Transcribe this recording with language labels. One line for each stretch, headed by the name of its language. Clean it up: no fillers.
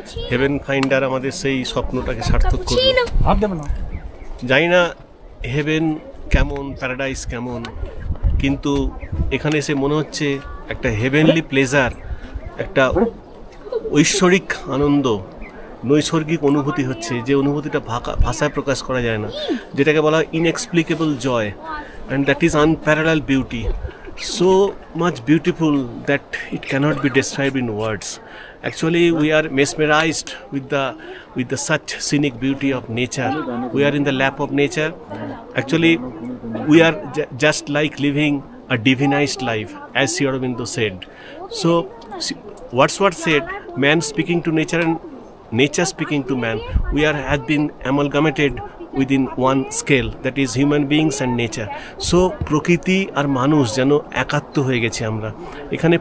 Bangla: Haven finder আমাদের সেই স্বপ্নটাকে সার্থক করলো। জানি না হেভেন কেমন, প্যারাডাইস কেমন, কিন্তু এখানে এসে মনে হচ্ছে একটা হেভেনলি প্লেজার, একটা ঐশ্বরিক আনন্দ, নৈসর্গিক অনুভূতি হচ্ছে, যে অনুভূতিটা ভাষায় প্রকাশ করা যায় না, যেটাকে বলা হয় ইনএক্সপ্লিকেবল জয়,
English: And that is unparalleled beauty, so much beautiful that it cannot be described in words. Actually we are mesmerized with the such scenic beauty of nature. We are in the lap of nature. Actually we are just like living a divinized life, as Sri Aurobindo said. So Wordsworth said, man speaking to nature and nature speaking to man. We have been amalgamated within one scale, that is human beings and nature. So
Bangla: প্রকৃতি আর মানুষ যেন একাত্ম হয়ে গেছে আমরা এখানে।